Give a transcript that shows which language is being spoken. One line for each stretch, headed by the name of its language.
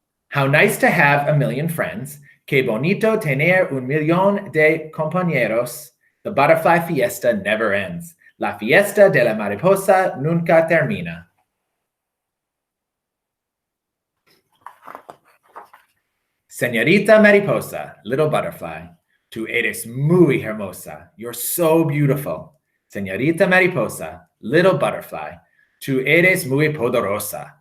English: How nice to have a million friends.
Spanish: Que bonito tener un millón de compañeros.
English: The butterfly fiesta never ends.
Spanish: La fiesta de la mariposa nunca termina. Senorita Mariposa,
English: little butterfly,
Spanish: tú eres muy hermosa.
English: You're so beautiful.
Spanish: Senorita Mariposa,
English: little butterfly,
Spanish: tú eres muy poderosa.